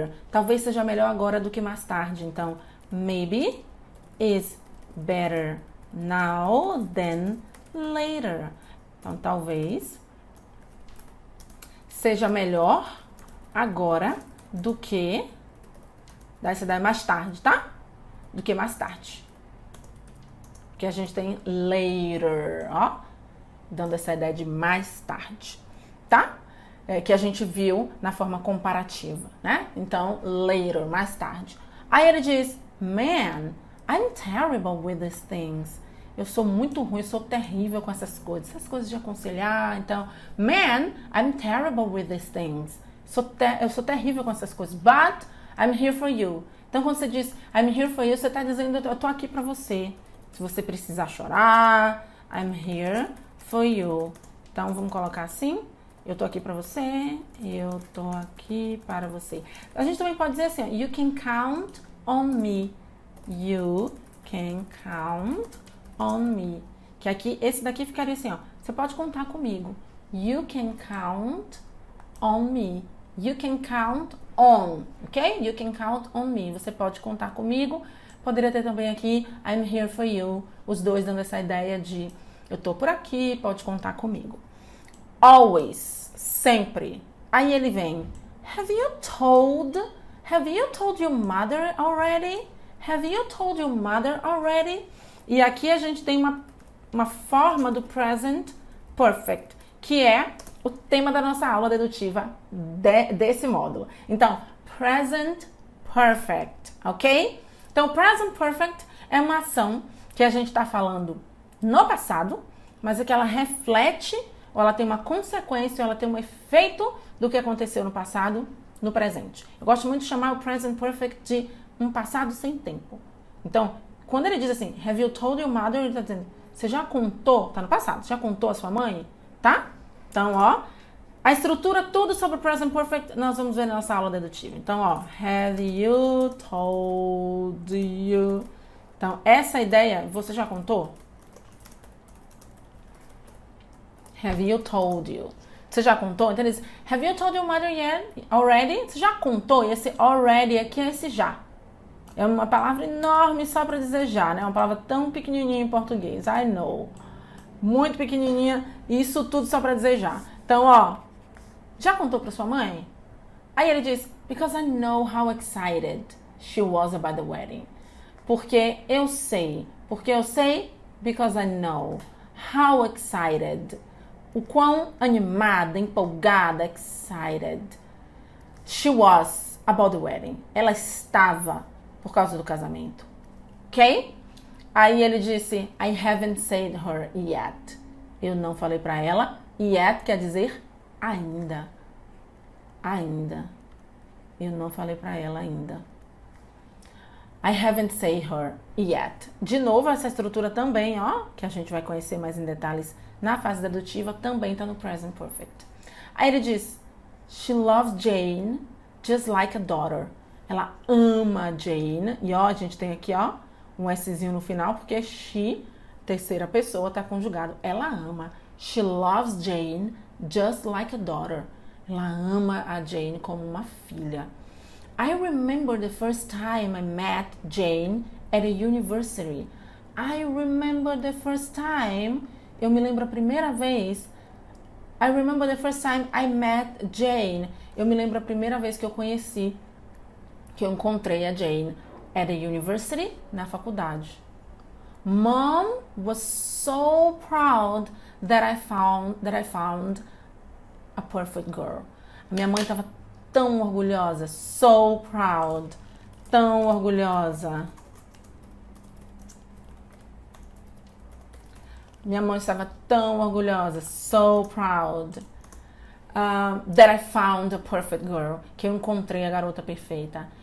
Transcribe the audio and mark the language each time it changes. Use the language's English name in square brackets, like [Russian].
[Portuguese] Talvez seja melhor agora do que mais tarde. [English] Então, maybe it's better now than later. [Portuguese] Então, talvez seja melhor agora do que... Dá essa ideia mais tarde, tá? Do que mais tarde. Porque a gente tem later, ó. Dando essa ideia de mais tarde, tá? Que a gente viu na forma comparativa, né? Então, later, mais tarde. Aí ele diz, [English] man, I'm terrible with these things. [Portuguese] Eu sou muito ruim, eu sou terrível com essas coisas de aconselhar. [English] Então, man, I'm terrible with these things. [Portuguese] Eu sou terrível com essas coisas. [English] But I'm here for you. [Portuguese] Então, quando você diz [English] I'm here for you, [Portuguese] você está dizendo eu tô aqui para você. Se você precisar chorar, [English] I'm here for you. [Portuguese] Então, vamos colocar assim. Eu tô aqui para você. Eu tô aqui para você. A gente também pode dizer assim, [English] you can count on me. You can count on me. [Portuguese] Que aqui, esse daqui ficaria assim, ó. Você pode contar comigo. [English] You can count on me. You can count on, ok? You can count on me. [Portuguese] Você pode contar comigo. Poderia ter também aqui, [English] I'm here for you. [Portuguese] Os dois dando essa ideia de eu tô por aqui, pode contar comigo. [English] Always, sempre. [Portuguese] Aí ele vem, [English] have you told your mother already? Have you told your mother already? [Portuguese] E aqui a gente tem uma forma do present perfect, que é o tema da nossa aula dedutiva desse módulo. Então, present perfect, ok? Então, present perfect é uma ação que a gente está falando no passado, mas é que ela reflete, ou ela tem uma consequência, ou ela tem um efeito do que aconteceu no passado, no presente. Eu gosto muito de chamar o present perfect de um passado sem tempo. Então, quando ele diz assim, [English] have you told your mother, [Portuguese] ele está dizendo, você já contou, tá no passado, já contou a sua mãe, tá? Então, ó, a estrutura, tudo sobre o present perfect, nós vamos ver na nossa aula dedutiva. Então, ó, [English] have you told you... [Portuguese] Então, essa ideia, você já contou? [English] Have you told you? [Portuguese] Você já contou? Então, ele diz, [English] have you told your mother yet? [Portuguese] Already? Você já contou? E esse already aqui é esse já. É uma palavra enorme só para dizer já, né? Uma palavra tão pequenininha em português. [English] I know. [Portuguese] Muito pequenininha. Isso tudo só para dizer já. Então, ó, já contou para sua mãe? Aí ele diz, [English] because I know how excited she was about the wedding. [Portuguese] Porque eu sei. Porque eu sei, [English] because I know how excited. [Portuguese] O quão animada, empolgada, [English] excited she was about the wedding. [Portuguese] Ela estava por causa do casamento. Ok? Aí ele disse, [English] I haven't said her yet. [Portuguese] Eu não falei para ela. Yet quer dizer ainda. Ainda. Eu não falei para ela ainda. [English] I haven't said her yet. [Portuguese] De novo, essa estrutura também, ó, que a gente vai conhecer mais em detalhes na fase dedutiva, também tá no present perfect. Aí ele diz, [English] she loves Jane just like a daughter. [Portuguese] Ela ama Jane. E ó, a gente tem aqui, ó, um Szinho no final, porque she, terceira pessoa, tá conjugado. Ela ama. [English] She loves Jane just like a daughter. [Portuguese] Ela ama a Jane como uma filha. [English] I remember the first time I met Jane at a university. I remember the first time... [Portuguese] Eu me lembro a primeira vez... [English] I remember the first time I met Jane. [Portuguese] Eu me lembro a primeira vez que eu conheci, que eu encontrei a Jane [English] at a university, [Portuguese] na faculdade. [English] Mom was so proud that I found a perfect girl. [Portuguese] A minha mãe estava tão orgulhosa, [English] so proud, [Portuguese] tão orgulhosa. Minha mãe estava tão orgulhosa, [English] so proud, that I found a perfect girl, [Portuguese] que eu encontrei a garota perfeita.